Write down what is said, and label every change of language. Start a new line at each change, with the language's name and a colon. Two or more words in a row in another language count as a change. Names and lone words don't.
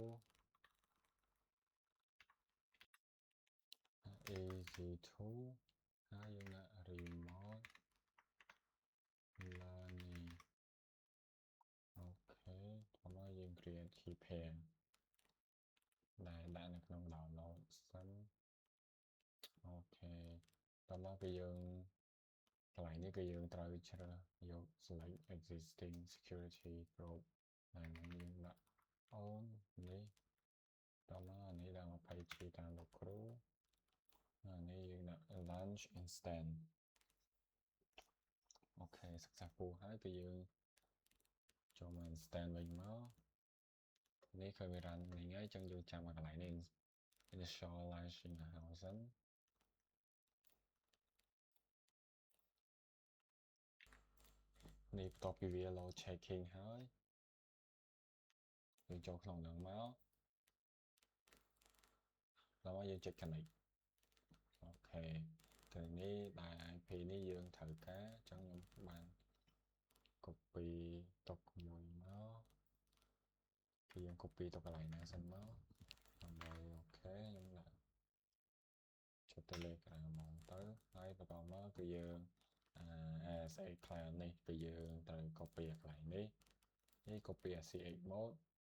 Khmer: ហើយយើងដាក់
English: remote learning
Khmer: អូខេតោះមកយើង
English: create key pair
Khmer: ដែល ដាក់នៅក្នុង download សិនអូខេតោះមកគឺយើងកន្លែងនេះគឺយើងត្រូវជ្រើសយក
English: select existing security group
Khmer: ហើយយើងដាក់ on នេះតោះមកអានេះដាក់20 G តាមលោកគ្រូអានេះយើងដាក់
English: launch instance
Khmer: អូខេ successful ហើយគឺយើងចូលមក instance វិញមកនេះគឺវា run នេះហើយអញ្ចឹងយើងចាំមកកន្លែងនេះ
English: initial launching
Khmer: ហើយសិននេះបន្ទាប់ពីវា
English: load checking
Khmer: ហើយយើងចូលក្នុងនឹងមក แล้วមកយើងចុច connect អូខេគឺនេះដែល IP នេះយើងត្រូវការអញ្ចឹងខ្ញុំបាន copy ទុកមួយមកគឺយើង copy ទុកកន្លែងណាសិនមកដើម្បីអូខេខ្ញុំដាក់ចុច Telegram ហ្មងទៅហើយបន្តមកគឺយើង
English: ASA client
Khmer: នេះគឺយើងត្រូវ copy កន្លែងនេះ
English: copy ACH mode